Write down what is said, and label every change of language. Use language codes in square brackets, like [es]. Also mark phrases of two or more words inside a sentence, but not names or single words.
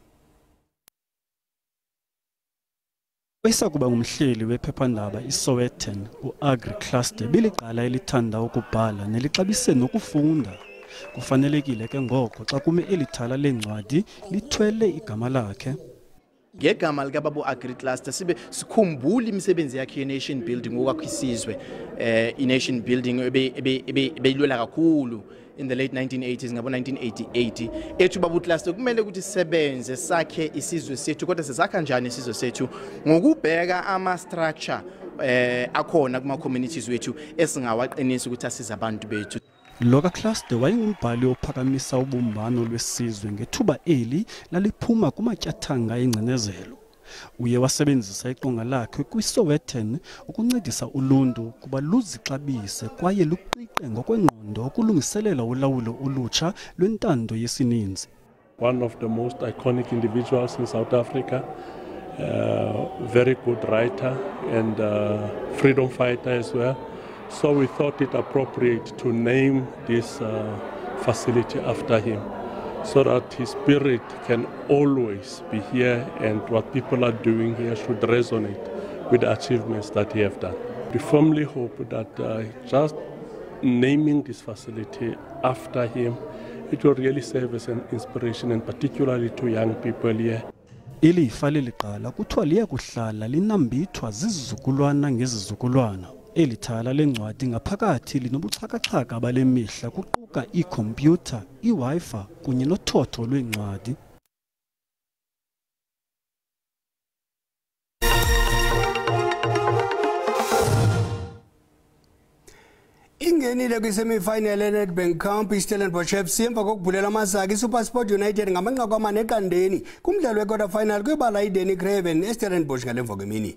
[xh] Esakuba ngumhleli wephephandaba iSowetan uAgriCluster biliqala elithanda ukubhala nelixabise nokufunda. Kufanelekile ke ngoko xa kume elithala lencwadi lithwele igama lakhe. Ngegama likababa uAgriCluster sibe sikhumbula imisebenzi yakhe ye- [en] nation building [xh] okwakho isizwe. [zu] I- [en] nation building [zu] ebeyilwela kakhulu [en] in the late 1980s [zu] ngabo 1988 ethu baba uCluster kumele ukuthi sisebenze sakhe isizwe sethu, kodwa sesakha kanjani isizwe sethu ngokubheka ama structure akhona kuma communities wethu esingawaqinisa ukuthi asize abantu bethu. [xh] LokaCluster wayengumbhali ophakamisa ubumbano lwesizwe ngethuba eli laliphuma kumatyathanga engcinezelo. Uye wasebenzisa iqonga lakhe kwiSowetan ukuncedisa uluntu kuba luzixabise kwaye luqiqe ngokwengqondo ukulungiselela ulawulo olutsha lwentando yesininzi. [en] One of the most iconic individuals in South Africa, very good writer and freedom fighter as well. So we thought it appropriate to name this facility after him, so that his spirit can always be here and what people are doing here should resonate with the achievements that he have done. We firmly hope that just naming this facility after him, it will really serve as an inspiration, and particularly to young people here. [xh] Ilifa leliqala kuthiwa liya kuhlala linambithwa zizizukulwana ngezizukulwana. Elithala lencwadi ngaphakathi linobuxhakaxhaka bale mihla kuquka ikhompyutha, iWi-Fi kunye nothotho lwencwadi. Ingenile kwi-semi-final ye-Nedbank Cup iStellenbosch FC emva kokubhulela amasaka iSuperSport United ngamanqaku amane eqandeni kumdlalo we-quarter final kwibala iDenny Craven eStellenbosch ngalemva kwemini.